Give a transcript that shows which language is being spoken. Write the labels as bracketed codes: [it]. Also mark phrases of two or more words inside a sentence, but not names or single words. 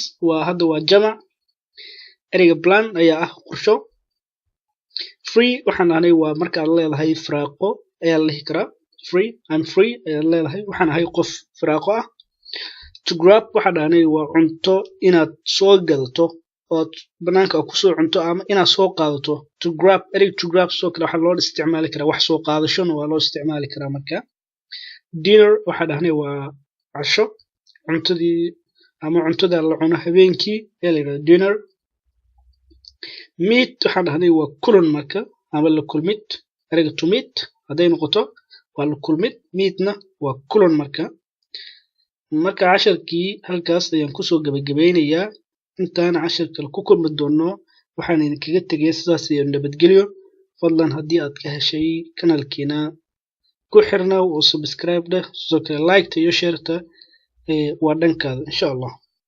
[so] waa hadda waa jamac. ereyga plan ayaa ah qorsho. free waxaan ahay waa marka aad leedahay firaaqo ayaa la dhihi karaa. [en] free, I'm free [so] ayaa leedahay, waxaan ahay qof firaaqo ah. [en] to grab [so] waxa dhaanay waa cunto inaad soo gadato oo banaanka ku soo cunto ama inaad soo qaadato. [en] to grab, [so] eriga [en] to grab [so] soo kale waxa loo isticmaali karaa wax soo qaadashona waa loo isticmaali karaa marka. dinner waxa dhaanay waa casho, cuntadii ama cuntada la cuno habeenkii ayaa la yiraahdaa dinner. meet waxa dhaanay waa kulan marka, ama la kulmid. eriga [en] to meet [so] haday noqoto waa la kulmid, meetna waa kulan marka. marka casharkii halkaas ayaan kusoo gabagabeynayaa. intaan cashar kale ku kulmi doono waxaan idinkaga tegay sidaas iyo nabadgelyo. fadlan haddii aad ka heshay kanaalkeena ku xirna oo subscribe dheh, sidoo kale like iyo share waa dhankaada [ar] insha Allah.